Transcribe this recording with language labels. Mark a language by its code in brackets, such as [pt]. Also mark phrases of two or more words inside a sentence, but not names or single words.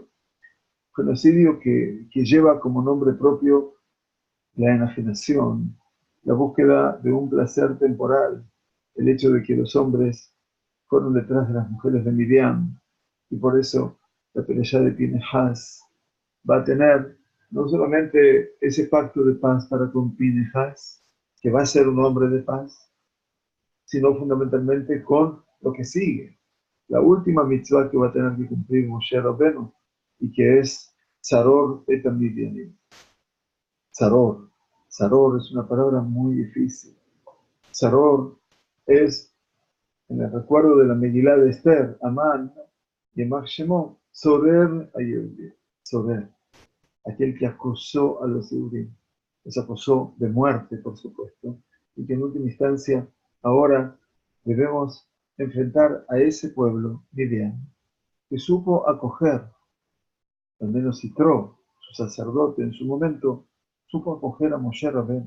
[es] Genocidio que lleva como nombre propio la enajenación, la búsqueda de un placer temporal, el hecho de que los hombres fueron detrás de las mujeres de Midian, y por eso la pelea de Pinehas va a tener no solamente ese pacto de paz para con Pinehas, que va a ser un hombre de paz, sino fundamentalmente con lo que sigue. La última mitzvah que va a tener que cumplir Moshe Rabbeinu, y que es [he] Tzaror et Midianim. [es] Tzaror. Tzaror es una palabra muy difícil. Tzaror es, en el recuerdo de la Megilá de Esther, Amán, [he] Yemach Shemo, Zorer Ayehudi. Zorer. [es] Aquel que acusó a los Yehudim. Los acusó de muerte, por supuesto, y que en última instancia ahora debemos enfrentar a ese pueblo Midian, que supo acoger, al menos Citro, su sacerdote en su momento, supo acoger a Moshe Rabbeinu.